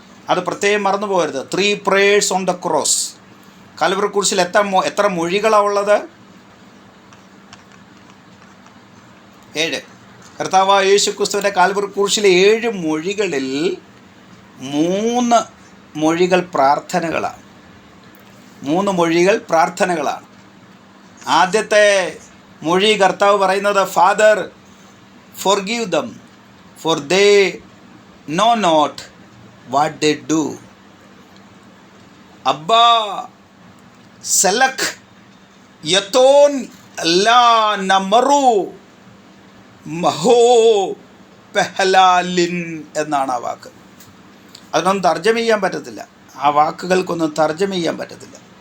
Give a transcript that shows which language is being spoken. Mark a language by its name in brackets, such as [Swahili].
[Malayalam] അത് പ്രത്യേകം മറന്നു പോകരുത്. [English] 3 prayers on the cross. [Malayalam] Calvary ക്രൂശിൽ എത്ര മൊഴികളാണ് ഉള്ളത്? 7. കർത്താവായ യേശുക്രിസ്തുവിൻ്റെ കാൽവറി ക്രൂശിലെ 7 മൊഴികളിൽ 3 മൊഴികൾ പ്രാർത്ഥനകളാണ്. 3 മൊഴികൾ പ്രാർത്ഥനകളാണ്. ആദ്യത്തെ മൊഴി കർത്താവ് പറയുന്നത്, [English] Father forgive them for they know not what they do. അബ്ബാ സെലക് യത്തോൻ ലാ നമറു മഹോ പെഹലാലിൻ എന്നാണ് ആ വാക്ക്. [Malayalam] അതിനൊന്നും തർജ്ജമ ചെയ്യാൻ പറ്റത്തില്ല. ആ വാക്കുകൾക്കൊന്നും തർജ്ജമ ചെയ്യാൻ പറ്റത്തില്ല.